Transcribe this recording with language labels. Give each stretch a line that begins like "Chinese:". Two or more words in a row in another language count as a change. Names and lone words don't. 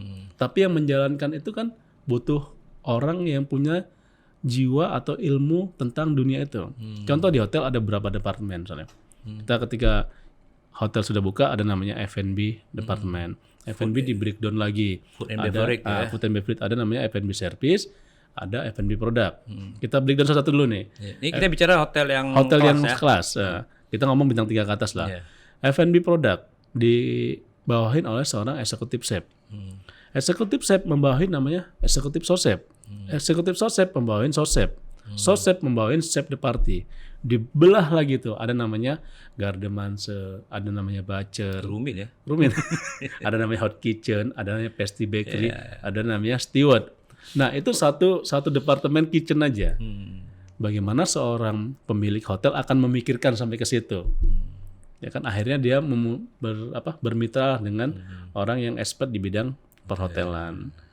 Indonesian: Tapi yang menjalankan itu kan butuh orang yang punya jiwa atau ilmu tentang dunia itu. Contoh di hotel ada beberapa departemen misalnya. Kita ketika hotel sudah buka ada namanya F&B departemen. F&B di breakdown lagi.
English: Food and beverage ya. Food and beverage
Indonesian: ada namanya
English: F&B service,
Indonesian: ada
English: F&B product.
Indonesian: Kita breakdown satu dulu nih. Ini kita bicara hotel yang kelas. Kita ngomong bintang 3 ke atas lah.
English: F&B product
Indonesian: dibawahin oleh seorang eksekutif chef. Eksekutif chef membawahin namanya eksekutif
French: sous chef.
Indonesian: Eksekutif
French: sous chef
Indonesian: membawahin
French: sous chef. Sous chef
Indonesian: membawahin
French: chef de party.
Indonesian: Dibelah lagi tuh, ada namanya
French: garde manger,
Indonesian: ada namanya butcher. rumit ya. Rumit. Ada namanya
English: hot kitchen,
Indonesian: ada namanya
English: pastry bakery,
Indonesian: ada namanya steward. Nah, itu satu departemen kitchen aja. Bagaimana seorang pemilik hotel akan memikirkan sampai ke situ? Ya kan akhirnya dia bermitra dengan orang yang expert di bidang perhotelan.